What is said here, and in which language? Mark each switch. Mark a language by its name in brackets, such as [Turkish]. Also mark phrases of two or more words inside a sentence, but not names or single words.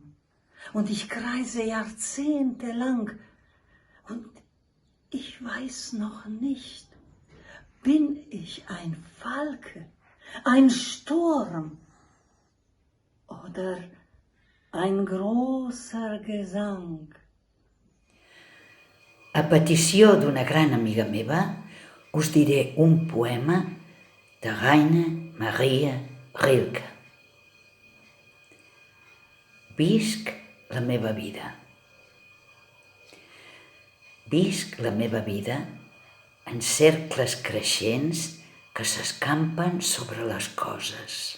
[German] Und ich kreise jahrzehntelang und ich weiß noch nicht, bin ich ein Falke, ein Sturm oder ein großer Gesang? [Catalan] A petició d'una gran amiga meva, us diré un poema de Rainer Maria Rilke. Visc la meva vida. Visc la meva vida en cercles creixents que s'escampen sobre les coses.